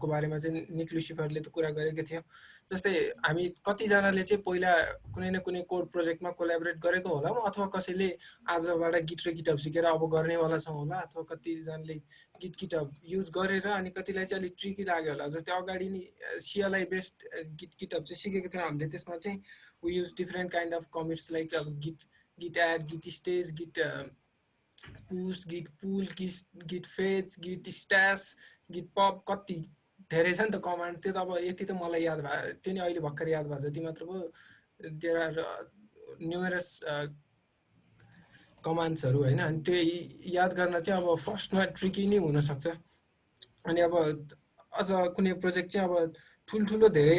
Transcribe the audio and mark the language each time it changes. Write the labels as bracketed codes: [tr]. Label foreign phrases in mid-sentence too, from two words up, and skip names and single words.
[ne] बारेमा चाहिँ निक लुसिफरले त कुरा गरेको थियो जस्तै हामी कतिजनाले चाहिँ पहिला कुनै न कुनै [en] code projectमा [ne] कोलाबोरेट गरेको होला अथवा कसैले आजबाट गिट र गिटहब सिकेर अब गर्नेवाला छौँ होला अथवा कतिजनाले गिटहब युज गरेर अनि कतिलाई चाहिँ अलिक ट्रिकी लाग्यो होला जस्तै अगाडि नि [en] CLI based GitHub [ne] चाहिँ सिकेको थियौँ हामीले त्यसमा चाहिँ [en] we use different kind of commits like [ne] अब [en] git add, git stage, git push, git pull, git fetch, git stash, git pop [ne] कति धेरै छ नि त कमान्ड त्यो त अब यति त मलाई याद भयो त्यो नि अहिले भर्खर याद भयो जति मात्र भयो [en] there are numerous commandsहरू [ne] होइन अनि त्यो याद गर्न चाहिँ अब फर्स्टमा ट्रिकी नै हुनसक्छ अनि अब अझ कुनै प्रोजेक्ट चाहिँ अब ठुल्ठुलो